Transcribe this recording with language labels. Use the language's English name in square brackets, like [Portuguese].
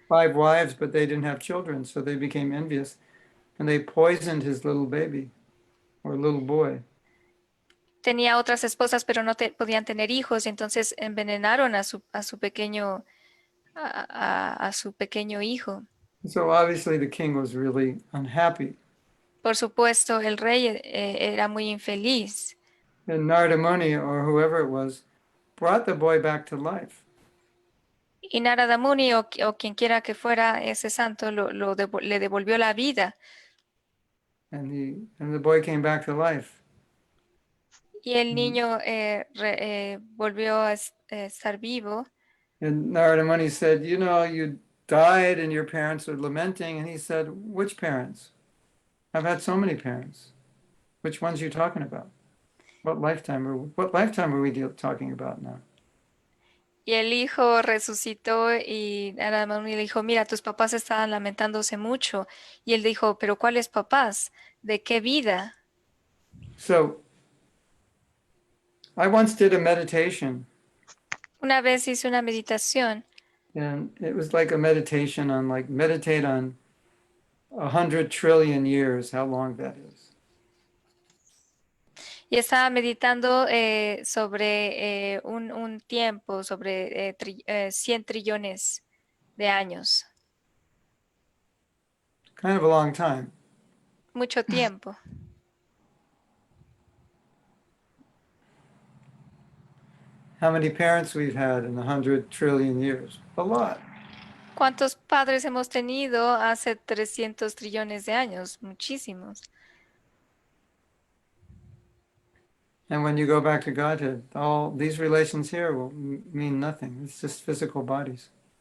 [English] five wives, but they didn't have children, so they became envious. And they poisoned his little baby or little boy. [Spanish] Tenía otras esposas, pero no podían tener hijos, y entonces envenenaron a su pequeño a su pequeño hijo. [English] So obviously the king was really unhappy. [Spanish] Por supuesto, el rey era muy infeliz. [English] And Narada Muni, or whoever it was, brought the boy back to life. [Spanish] Y Narada Muni o quien quiera que fuera ese santo le devolvió la vida. [English] And the boy came back to life. [Spanish] Y el niño volvió a estar vivo. [English] And Narada Muni said, you know, you died and your parents are lamenting. And he said, which parents? I've had so many parents. Which ones are you talking about? What lifetime are we talking about now? [Spanish] Y el hijo resucitó y Narada Muni le dijo, mira, tus papás estaban lamentándose mucho. Y él dijo, pero ¿cuáles papás? ¿De qué vida? [English] So I once did a meditation, [Spanish] Una vez hice una meditación [English] and it was like a meditation on meditate on 100 trillion years, how long that is. [Spanish] y estaba meditando sobre un tiempo, sobre 100 trillones de años. [English] Kind of a long time. [Spanish] Mucho tiempo. [English] How many parents we've had in 100 trillion years? A lot. [Spanish] ¿Cuántos padres hemos tenido hace 300 trillones de años? Muchísimos. [English] And when you go back to Godhead, all these relations here will mean nothing. It's just physical bodies.